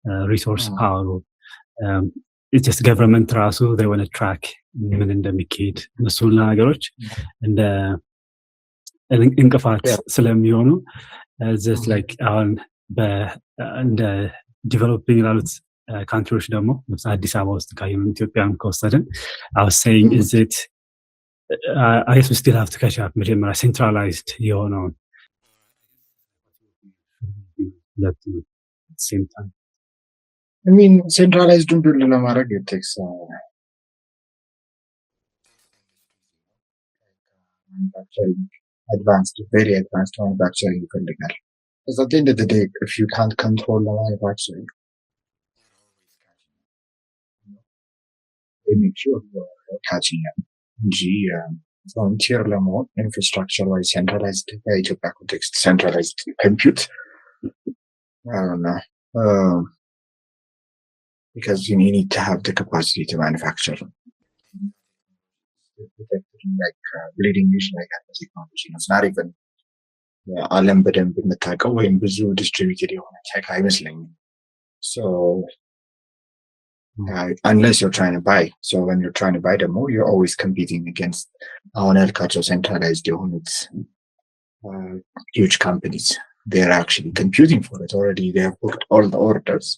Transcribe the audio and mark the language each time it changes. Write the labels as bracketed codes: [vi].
[am] ሪሶርስ ፓወሩ ጀስት ገቨርንመንት ራሱ [en] they want to track [am] ምን እንደሚካሄድ እነሱን ነገሮች እንደ እንቅፋት ስለሚሆኑ just like አሁን እንደ ዲቨሎፒንግ ላሉት ካንትሪዎች ደግሞ አዲስ አበባ ውስጥ ካየን ኢትዮጵያን ከወሰድን [en] I was saying is it I guess we still have to catch up [am] መጀመሪያ centralized የሆነውን [en] at the same time. I mean centralized build ለማድረግ it takes manufacturing very advanced manufacturing [am] ይፈልጋል. [en] Because at the end of the day if you can't control the manufacturing they make sure you're catching up. Frontier ለመሆን infrastructure ወይ centralized በኢትዮጵያ context centralized compute I don't know because you need to have the capacity to manufacture like bleeding edge like technology. It's not even [am] ዓለም በደንብ የምታውቀው ወይም ብዙ distributed የሆነ ቴክ አይመስለኝም. [en] So unless you're trying to buy. So when you're trying to buy them more, you're always competing against cultural centralized units, huge companies. They're actually computing for it already. They have booked all the orders.